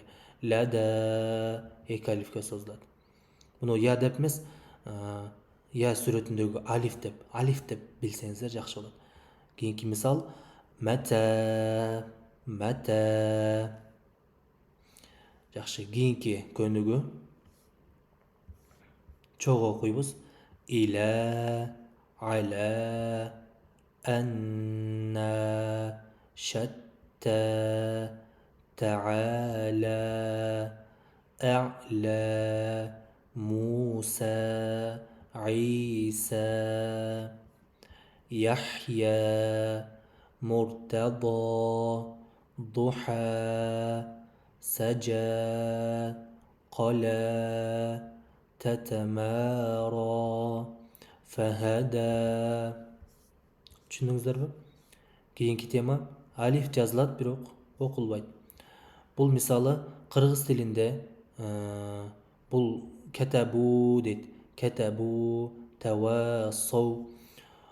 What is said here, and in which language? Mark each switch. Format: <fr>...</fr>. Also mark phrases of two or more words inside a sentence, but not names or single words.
<ky>Лада эки алифке созулат. Муну я деп эмес, я сүрөтүндөгү алиф деп билсеңиздер жакшы болот. Кийинки мисал мата. Жакшы, кийинки көнүгү чогуу окуйбуз.</ky> <ar>إلى على أنى شتى, та'ала, а'ла, Муса, عيسى يحيى مرتضى ضحى سجى قلى تتمارى فهدى.</ar> <ky>Түшүндүңүздөрбү? Кийинки тема алиф жазылат, бирок окулбайт. Бул мисалы кыргыз тилинде бул кетабу дейт.</ky> <ar>كتبوا تواصوا.</ar>